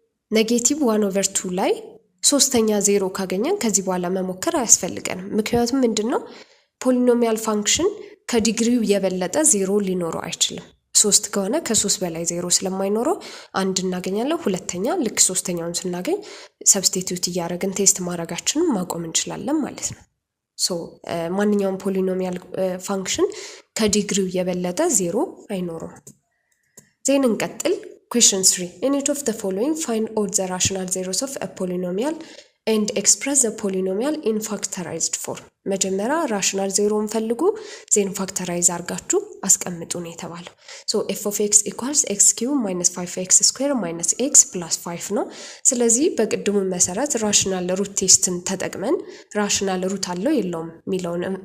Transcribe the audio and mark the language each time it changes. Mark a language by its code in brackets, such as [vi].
[am] ኔጌቲቭ 1 over 2 ላይ ሶስተኛ ዜሮ ካገኘን ከዚህ በኋላ መሞከር አያስፈልገንም ምክንያቱም ምንድነው ፖሊኖሚያል ፋንክሽን ከዲግሪው የበለጠ ዜሮ ሊኖረው አይችልም 3 ከሆነ ከ3 በላይ ዜሮ ስለማይኖረው አንድ እናገኛለን ሁለተኛ ልክ ሶስተኛውን ስናገኝ ሰብስቲቲዩት እያደረግን ቴስት ማድረጋችንን ማቆም እንችላለን ማለት ነው ሶ ማንኛውም ፖሊኖሚያል ፋንክሽን ከዲግሪው የበለጠ ዜሮ አይኖርም ዜን እንቀጥል Question 3. [en] In each of the following, find all the rational zeros of a polynomial and express the polynomial in factorized form. [am] መጀመሪያ rational zero እንፈልጉ ዜን factorize አርጋችሁ አስቀምጡ ነው የተባለው [en] so f of x equals x cube minus 5x square minus x plus 5 [am] ነው ስለዚህ በቅድሙ መሰረት rational root ቴስትን ተጠቅመን rational root አለው የለውም ሚለውን